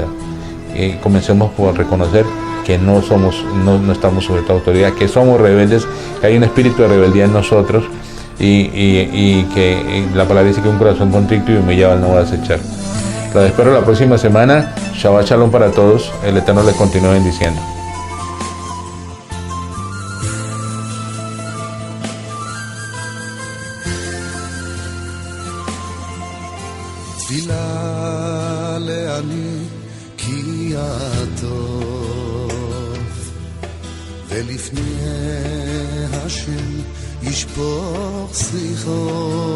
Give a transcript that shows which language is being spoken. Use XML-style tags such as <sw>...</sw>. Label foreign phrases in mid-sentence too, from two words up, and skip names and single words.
<es>Comencemos por reconocer que no estamos sujetos a autoridad, que somos rebeldes, que hay un espíritu de rebeldía en nosotros, y que la palabra dice que un corazón contrito y humillado no va a desechar. Los espero la próxima semana.</es> <he>שבת שלום</he> <es>para todos. El Eterno les continúe bendiciendo.</es> <he>תפילה לעני כי הטוב ולפני השם ישפוך שיחו.</he>